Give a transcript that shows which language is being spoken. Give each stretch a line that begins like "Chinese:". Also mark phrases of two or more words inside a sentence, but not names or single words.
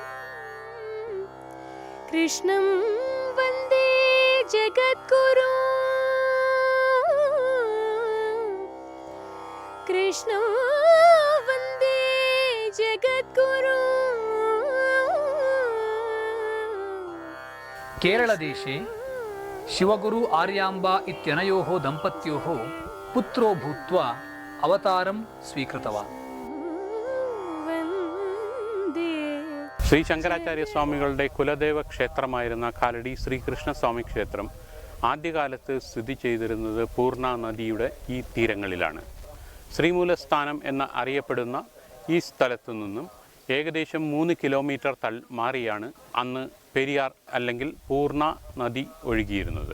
Sanskrit: కృష్ణం వందే జగద్గురు కృష్ణం వందే జగద్గురు. కేరళదేశే శివగురు ఆర్యాంబా ఇత్యనయోः దంపత్యోः పుత్రో భూత్వా అవతారం స్వీకృతవాన్.
Malayalam: ശ്രീ ശങ്കരാചാര്യ സ്വാമികളുടെ കുലദേവ ക്ഷേത്രമായിരുന്ന കാലടി ശ്രീകൃഷ്ണ സ്വാമി ക്ഷേത്രം ആദ്യകാലത്ത് സ്ഥിതി ചെയ്തിരുന്നത് പൂർണ്ണ നദിയുടെ ഈ തീരങ്ങളിലാണ്. ശ്രീമൂലസ്ഥാനം എന്ന് അറിയപ്പെടുന്ന ഈ സ്ഥലത്തു നിന്നും ഏകദേശം 3 കിലോമീറ്റർ മാറിയാണ് അന്ന് പെരിയാർ അല്ലെങ്കിൽ പൂർണ്ണ നദി ഒഴുകിയിരുന്നത്.